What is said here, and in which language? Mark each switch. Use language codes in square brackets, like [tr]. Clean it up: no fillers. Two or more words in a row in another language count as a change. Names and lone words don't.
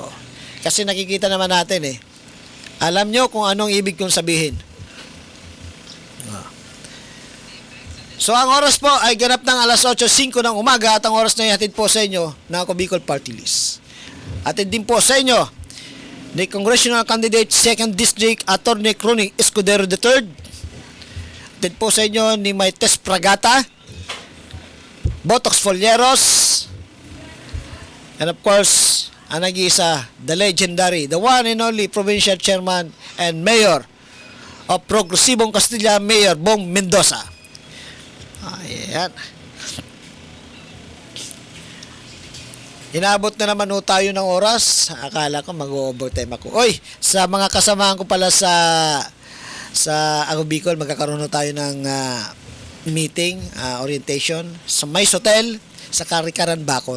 [tl] Kasi nakikita naman natin Alam nyo kung anong ibig kong sabihin. So ang oras po ay ganap ng alas 8:05 ng umaga at ang oras na ihatid po sa inyo ng Ako Bicol Party List. Atid din po sa inyo ni [en] Congressional Candidate 2nd District Attorney [tl] Crony Escudero III. Atid po sa inyo ni Maites Pragata, Botox Folleros, [en] and of course, [tl] ang nag-iisa, [en] the legendary, the one and only Provincial Chairman and Mayor of Progresibong Castilla, Mayor Bong Mendoza. [tl] Ayan. Inabot na naman tayo ng oras. Akala ko mag-overtime ako. Oy, sa mga kasamahan ko pala sa Ako Bicol, magkakaroon tayo ng meeting, orientation sa Mais Hotel sa Karikaran, Bacon.